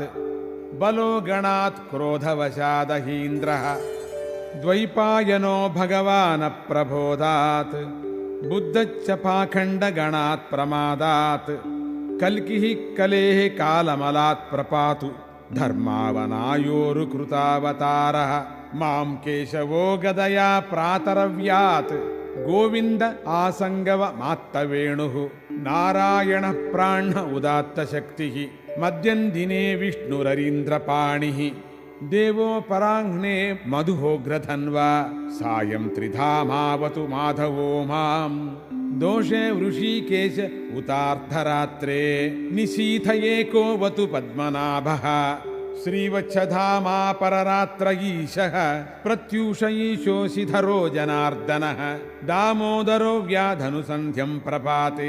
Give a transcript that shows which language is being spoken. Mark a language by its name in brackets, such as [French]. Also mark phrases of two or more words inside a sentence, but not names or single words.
[Sanskrit] ಬಲೋ ಗಣಾತ್ ಕ್ರೋಧವಶಾದಹೀಂದ್ರಃ ದ್ವೈಪಾಯನೋ ಭಗವಾನ ಪ್ರಬೋಧಾತ್. ಬುದ್ಧಚ್ಚ ಪಾಖಂಡಗಣಾತ್ ಪ್ರಮಾದಾತ್. ಕಲ್ಕಿಃ ಕಲೇಃ ಕಾಲಮಲಾತ್ ಪ್ರಪಾತು. ಧರ್ಮಾವನಾಯೋರು ಕೃತಾವತಾರಃ ಮಾಂ ಕೇಶವೋ ಗದಯಾ ಪ್ರಾತರವ್ಯಾತ್. ಗೋವಿಂದ ಆಸಂಗವ ಮಾತ್ತವೇಣುಃ ನಾರಾಯಣ ಪ್ರಾಣ ಉದಾತ್ತ ಶಕ್ತಿಃ. ಮಧ್ಯಂ ದಿನೇ ವಿಷ್ಣುರರೀಂದ್ರಪಾಣಿಃ ದೇವೋ ಪರಾಹ್ನೆ ಮಧುಹೋಗ್ರಧನ್ವಾ. ಸಾಯಂ ತ್ರಿಧಾಮಾವತು ಮಾಧವೋ ಮಾಂ ದೋಷೇ ವೃಷೀಕೇಶ ಉತಾರ್ಧರಾತ್ರೇ. ನಿಶೀಥಯೇಕೋವತು ಪದ್ಮನಾಭಃ ಶ್ರೀವತ್ಸಧಾಮಾ ಪರರಾತ್ರ ಈಶಃ. ಪ್ರತ್ಯೂಷ ಈಶೋಷಿಧರೋ ಜನಾರ್ದನಃ ದಾಮೋದರೋ ವ್ಯಾಧನುಸಂಧ್ಯಂ ಪ್ರಪಾತೆ.